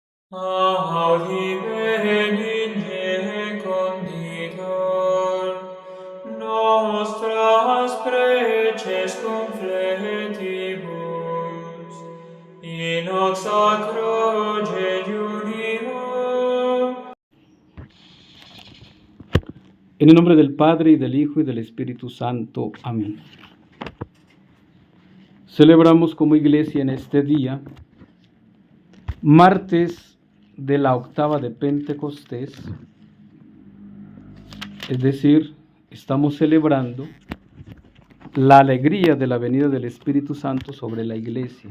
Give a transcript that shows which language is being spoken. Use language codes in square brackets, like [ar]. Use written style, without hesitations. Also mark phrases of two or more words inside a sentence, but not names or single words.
[la] Audi benigne conditor, nostras preces confletibus, in hoc sacro jejunio. [es] En el nombre del Padre, y del Hijo, y del Espíritu Santo. Amén. Celebramos como iglesia en este día, martes de la octava de Pentecostés, es decir, estamos celebrando la alegría de la venida del Espíritu Santo sobre la iglesia.